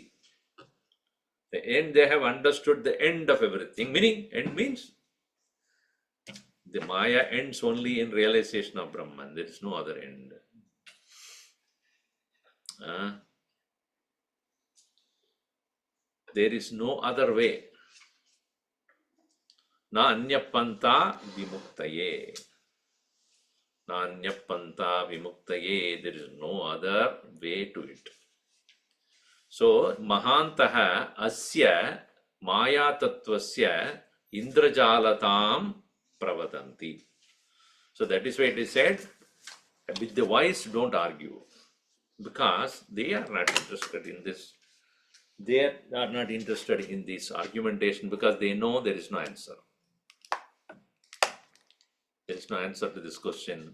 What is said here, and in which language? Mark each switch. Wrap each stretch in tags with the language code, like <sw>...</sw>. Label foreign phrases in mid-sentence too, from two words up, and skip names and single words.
<en>The end, they have understood the end of everything. Meaning, end means the Maya ends only in realization of Brahman. There is no other end. There is no other way.</en> <sa>न अन्यपन्था विमुक्तये. न अन्यपन्था विमुक्तये.</sa> <en>There is no other way to it. So,</en> <sa>महान्तः अस्य माया तत्त्वस्य इन्द्रजालताम् प्रवदन्ति.</sa> <en>So that is why it is said, with the wise don't argue, because they are not interested in this. They are not interested in this argumentation because they know there is no answer. There is no answer to this question.</en>